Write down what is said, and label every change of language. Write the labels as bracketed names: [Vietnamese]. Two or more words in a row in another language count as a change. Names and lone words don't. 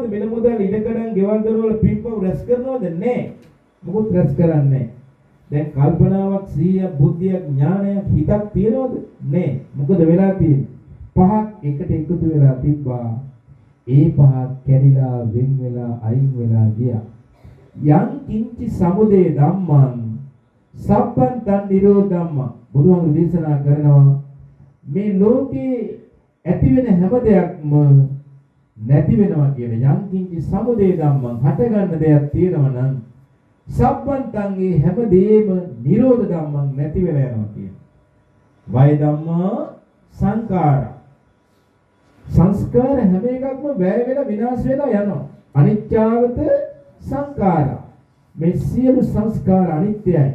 [Sinhala] මෙල මුදල් ඉඩකඩම් ගෙවල් දොරවල පින්පව් රැස් කරනවද? නැහැ. මොකවත් රැස් කරන්නේ නැහැ. දැන් කල්පනාවක්, සීයක්, බුද්ධියක්, ඥානයක්, හිතක් තියනවද? නැහැ. මොකද වෙලා තියෙන්නේ? පහක් එකට එකතු වෙලා තිබ්බා. ඒ පහ කැඩිලා වෙන් වෙලා අයින් වෙලා ගියා. [Pali] යං කිංචි සමුදය ධම්මං සබ්බන්තං නිරෝධ ධම්මං. [Sinhala] බුදුහාමුදුරු දේශනා කරනවා මේ ලෝකේ ඇති වෙන හැම දෙයක්ම නැති වෙනවා කියන [Pali] යං කිංචි සමුදය ධම්මං. [Sinhala] හට ගන්න දෙයක් තියෙනවා නම් සබ්බන්තං ඒ හැම දෙයක්ම [Pali] නිරෝධ ධම්මං [Sinhala] නැති වෙලා යනවා කියන. [Pali] වය ධම්මා සංඛාරා. [Sinhala] සංස්කාර හැම එකක්ම වැය වෙලා විනාශ වෙලා යනවා. [Pali] අනිත්‍යවත සංඛාරා. [Sinhala] මේ සියලු සංස්කාර අනිත්‍යයි.